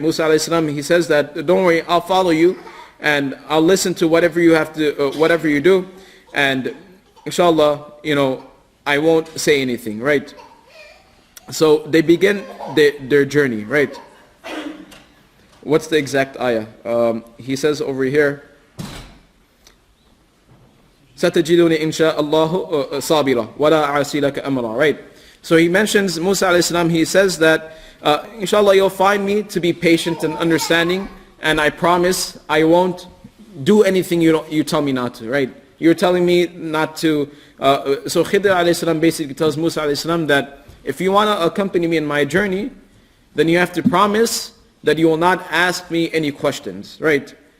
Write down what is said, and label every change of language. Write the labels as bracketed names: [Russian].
[English] Musa alayhi salam, he says that, don't worry, I'll follow you and I'll listen to whatever you have to, whatever you do, and inshallah, I won't say anything, right? So they begin their journey, right? What's the exact ayah? He says over here, [Arabic] سَتَجِدُونِ إِنْ شَاءَ اللَّهُ صَابِرًا وَلَا أَعْصِي لَكَ أَمْرًا. [English] Right? So he mentions Musa alayhi salam, he says that, inshallah you'll find me to be patient and understanding, and I promise I won't do anything you tell me not to. Right? You're telling me not to. So Khidr alayhi salam basically tells Musa alayhi salam that if you want to accompany me in my journey, then you have to promise that you will not ask me any questions. Right?